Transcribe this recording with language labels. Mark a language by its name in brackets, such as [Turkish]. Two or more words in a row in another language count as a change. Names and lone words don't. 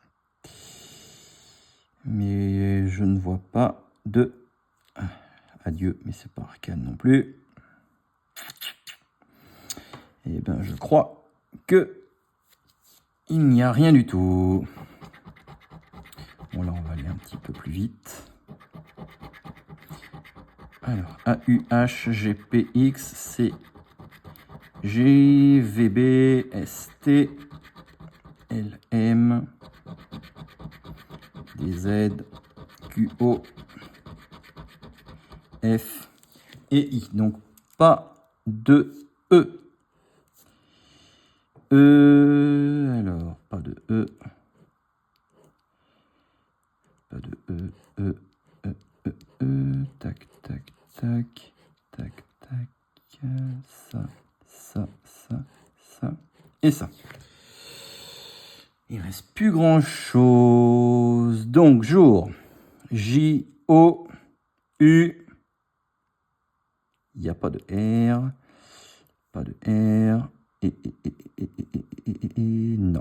[French] Mais je ne vois pas de adieu, mais c'est pas arcade non plus. Et ben, je crois que il n'y a rien du tout. Bon, là, on va aller un petit peu plus vite. Alors, A, U, H, G, P, X, C, G, V, B, S, T, L, M, D, Z, Q, O, F et I. Donc, pas de E. Alors, pas de E. Pas de E, E, E, E, E, tac, tac, tac, tac, tac, ça, et ça. Il ne reste plus grand chose. Donc, jour, J, O, U, il n'y a pas de R, pas de R, et non.